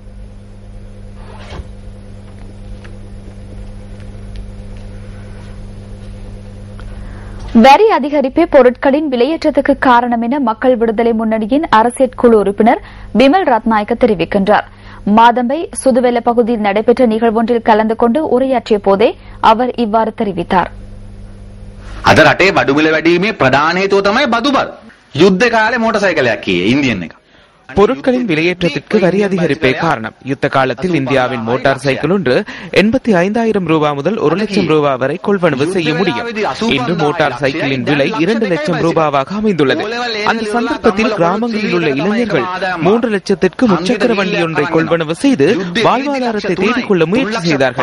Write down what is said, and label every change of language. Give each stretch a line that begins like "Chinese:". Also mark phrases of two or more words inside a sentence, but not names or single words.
Tamil: வரி அதிகரிப்பே பொருட்களின் விலையேற்றத்துக்கு காரணம் என மக்கள் விடுதலை முன்னணியின் அரசியல் குழு உறுப்பினர் பிமல் ரத்நாயக்க தெரிவிக்கின்றார். மாதம்பை சுதுவெல்ல பகுதியில் நடைபெற்ற நிகழ்வொன்றில் கலந்து கொண்டு உரையாற்றிய போதே அவர் இவ்வாறு தெரிவித்தார்.
Sinhala: අද රටේ බඩු මිල වැඩිීමේ ප්‍රධාන හේතුව තමයි බදු බල. යුද්ධ කාලේ මෝටර් සයිකලයක් කියේ ඉන්දියන් එක.
Tamil: பொருட்களின் விலையேற்றத்திற்கு வரி அதிகரிப்பே காரணம். யுத்த காலத்தில் இந்தியாவின் மோட்டார் சைக்கிள் ஒன்று 85,000 ரூபாய் முதல் 1 லட்சம் ரூபாய் வரை கொள்வனவு செய்ய முடியும். இன்று மோட்டார் சைக்கிளின் விலை 2 லட்சம் ரூபாவாக அமைந்துள்ளது. அந்த சந்தர்ப்பத்தில் கிராமங்களில் உள்ள இளைஞர்கள் 3 லட்சத்திற்கு முச்சக்கர வண்டி ஒன்றை கொள்வனவு செய்து வாழ்வாதாரத்தை தேடிக்கொள்ள முயற்சி செய்தார்கள்.